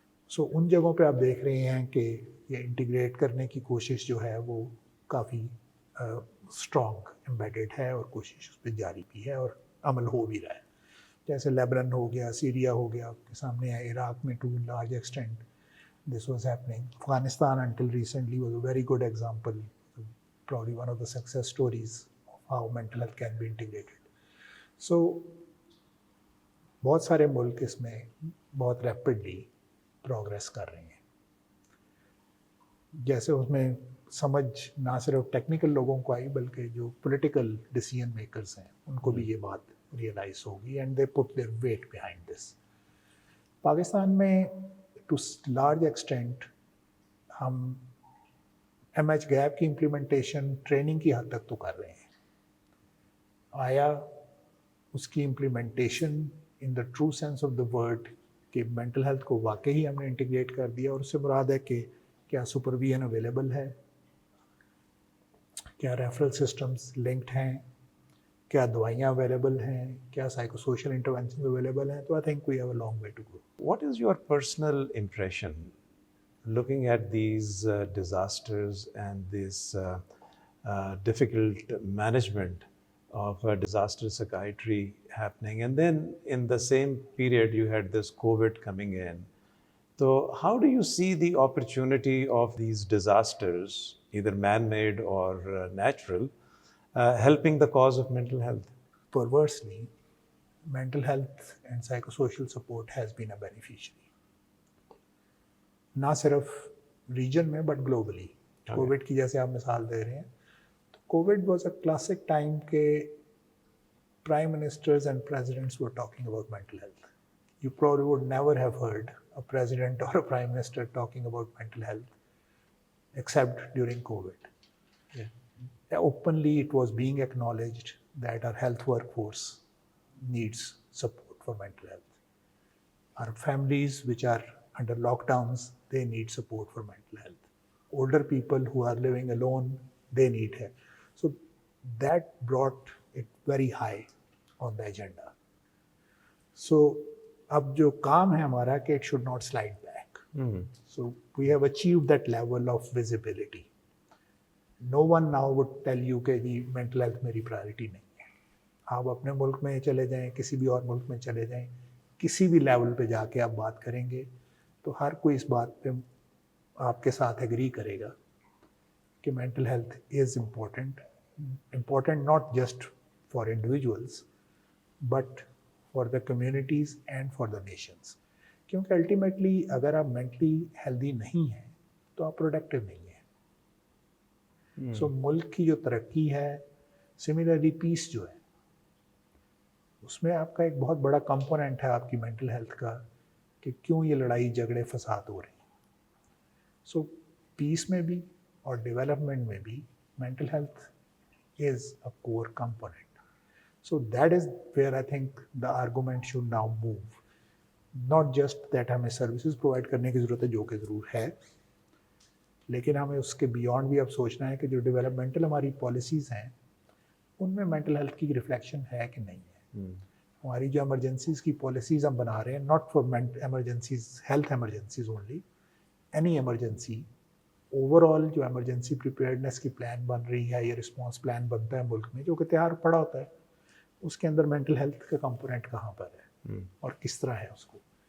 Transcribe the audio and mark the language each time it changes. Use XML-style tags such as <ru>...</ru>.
<ur>سو ان جگہوں پہ آپ دیکھ رہے ہیں کہ یہ انٹیگریٹ کرنے کی کوشش جو ہے وہ کافی اسٹرانگ امبیڈڈ ہے، اور کوشش اس پہ جاری بھی ہے اور عمل ہو بھی رہا ہے. جیسے لیبنان ہو گیا، سیریا ہو گیا، آپ کے سامنے ہے، عراق میں to large extent</ur> <en>this was happening. Afghanistan until recently was a very good example, probably one of the success stories of how mental health can be integrated.</en> <ur>So بہت سارے ملک اس میں بہت ریپڈلی پروگریس کر رہے ہیں. جیسے اس میں سمجھ نہ صرف ٹیکنیکل لوگوں کو آئی بلکہ جو پولیٹیکل ڈیسیژن میکرز ہیں ان کو بھی یہ بات ریئلائز ہوگی</ur> <en>And they put their weight behind this.</en> <ur>Pakistan میں ٹو لارج ایکسٹینٹ ہم ایم ایچ گیپ کی امپلیمنٹیشن ٹریننگ کی حد تک تو کر رہے ہیں. آیا اس کی implementation in the true sense of the word کہ مینٹل ہیلتھ کو واقعی ہم نے انٹیگریٹ کر دیا، اور اس سے مراد ہے کہ کیا سپرویژن اویلیبل ہے، کیا ریفرل سسٹمز لنکڈ ہیں، کیا دوائیاں اویلیبل ہیں، کیا سائیکو سوشل انٹرونشن اویلیبل ہیں.</ur> <en>تو I think we have a long way to go. What is your personal impression looking at these disasters and this difficult management of disaster psychiatry happening? And then in the same period, you had this COVID coming in. So how do you see the opportunity of these disasters, either man-made or natural, helping the cause of mental health? Perversely, mental health and psychosocial support has been a beneficiary.</en> <ur>نہ صرف region میں but globally. Covid کی جیسے آپ مثال دے رہے ہیں تو</ur> <en>COVID was a classic time</en> <ur>کہ prime ministers and presidents</ur> <en>were talking about mental health. You probably would never have heard a president or a prime minister talking about mental health except during COVID. Openly it was being acknowledged that our health workforce needs support for mental health. Our families which are under lockdowns, they need support for mental health. Older people who are living alone, they need help. So that brought it very high on the agenda.</en> <ur>So اب جو کام ہے ہمارا کہ</ur> <en>it should not slide back. So we have achieved that level of visibility. No one now would tell you</en> <ur>کہ جی</ur> <en>mental health</en> <ur>میری</ur> <en>priority</en> <ur>نہیں ہے. آپ اپنے ملک میں چلے جائیں، کسی بھی اور ملک میں چلے جائیں، کسی بھی لیول پہ جا کے آپ بات کریں گے تو ہر کوئی اس بات پہ آپ کے ساتھ ایگری کرے گا کہ</ur> <en>Mental health is important not just for individuals but for the communities and for the nations.</en> <ur>کیونکہ الٹیمیٹلی اگر آپ مینٹلی ہیلدی نہیں ہیں تو آپ پروڈکٹیو نہیں ہیں. سو ملک کی جو ترقی ہے، سملرلی پیس جو ہے، اس میں آپ کا ایک بہت بڑا کمپوننٹ ہے آپ کی مینٹل ہیلتھ کا کہ کیوں یہ لڑائی جھگڑے فساد ہو رہے ہیں. سو پیس میں بھی اور ڈیولپمنٹ میں بھی</ur> <en>Mental health is a core component. So that is where I think the argument should now move. Not just that</en> <ur>ہمیں سروسز پرووائڈ کرنے کی ضرورت ہے جو کہ ضرور ہے، لیکن ہمیں اس کے بیونڈ بھی اب سوچنا ہے کہ جو ڈیولپمنٹل ہماری پالیسیز ہیں ان میں مینٹل ہیلتھ کی ریفلیکشن ہے کہ نہیں ہے. ہماری جو ایمرجنسیز کی پالیسیز ہم بنا رہے ہیں,</ur> <en>not for emergencies, health emergencies only, any emergency,</en> <ur>over all جو ایمرجنسی پریپیئرڈنیس کی پلان بن رہی ہے یا رسپانس پلان بنتا ہے ملک میں جو کہ تیار پڑا ہوتا ہے, اس کے اندر مینٹل ہیلتھ کا کمپوننٹ کہاں پر ہے اور کس طرح ہے اس کو.</ur>